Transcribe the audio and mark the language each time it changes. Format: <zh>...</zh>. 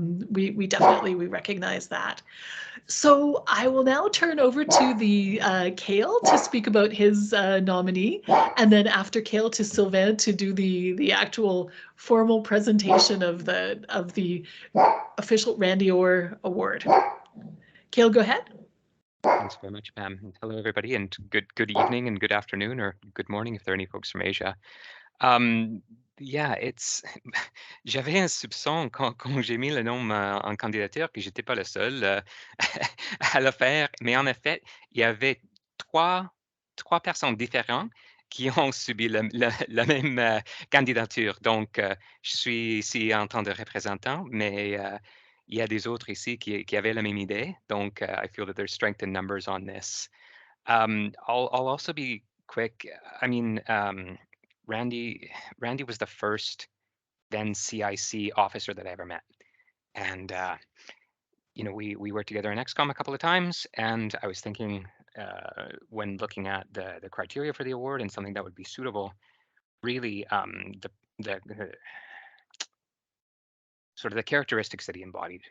<en>We definitely recognize that. So I will now turn over to the Kale to speak about his nominee, and then after Kale to Sylvain to do the actual formal presentation of the official Randy-Orr award. Kale, go ahead. Thanks very much, Pam. Hello, everybody, and good evening and good afternoon or good morning if there are any folks from Asia.</en> <fr>Yeah, j'avais un soupçon quand j'ai mis le nom en candidature que j'étais pas le seul à le faire, mais en effet, il y avait trois personnes différentes qui ont subi la même candidature. Donc, je suis ici en tant que représentant, mais il y a des autres ici qui avaient la même idée.</fr> <en>Donc, I feel that there's strength in numbers on this. I'll also be quick. I mean, Randy was the first then CIC officer that I ever met. And, we worked together in XCOM a couple of times, and I was thinking when looking at the criteria for the award and something that would be suitable, really the sort of the characteristics that he embodied.</en>